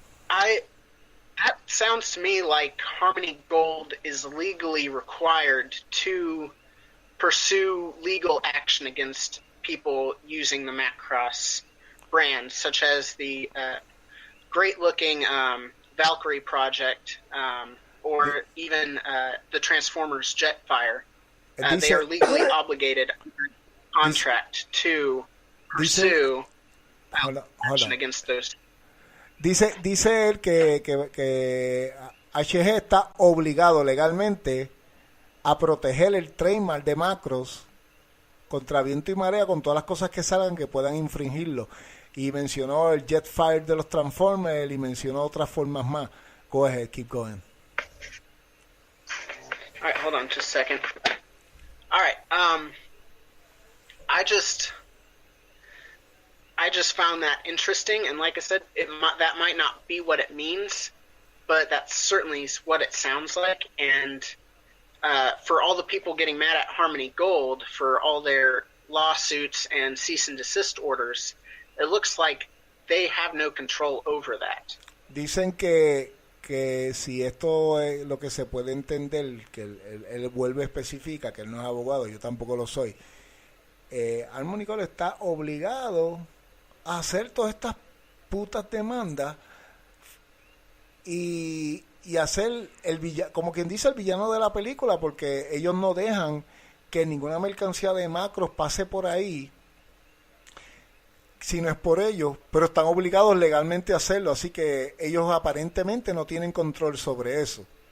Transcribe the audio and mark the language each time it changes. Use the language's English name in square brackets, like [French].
[English] That sounds to me like Harmony Gold is legally required to pursue legal action against people using the Macross brand, such as the great-looking Valkyrie project, or even the Transformers Jetfire. They are legally obligated under contract to pursue action against those. [Spanish] Dice él que HG está obligado legalmente a proteger el trademark de Macross contra viento y marea, con todas las cosas que salgan que puedan infringirlo. Y mencionó el Jetfire de los Transformers y mencionó otras formas más. [English] Go ahead, keep going. All right, hold on just a second. All right, I just found that interesting, and like I said, that might not be what it means, but that's certainly what it sounds like. And for all the people getting mad at Harmony Gold for all their lawsuits and cease and desist orders, it looks like they have no control over that. [Spanish] Dicen que si esto es lo que se puede entender, que él vuelve especifica que él no es abogado, yo tampoco lo soy. Harmony Gold está obligado a hacer todas estas putas demandas y hacer como quien dice el villano de la película, porque ellos no dejan que ninguna mercancía de Macross pase por ahí si no es por ellos, pero están obligados legalmente a hacerlo, así que ellos aparentemente no tienen control sobre eso.